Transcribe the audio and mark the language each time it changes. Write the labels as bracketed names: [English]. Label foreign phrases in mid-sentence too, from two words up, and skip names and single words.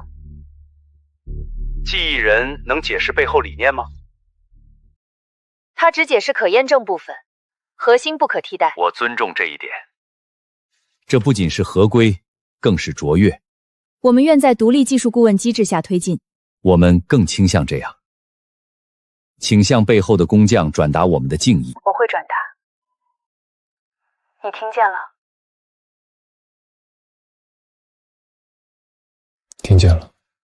[Chinese] 记忆人能解释背后理念吗？他只解释可验证部分，核心不可替代。我尊重这一点。这不仅是合规，更是卓越。我们愿在独立技術顧問機制下推進。我們更傾向這樣，請向背後的工匠轉達我們的敬意。我會轉達。你聽見了？聽見了。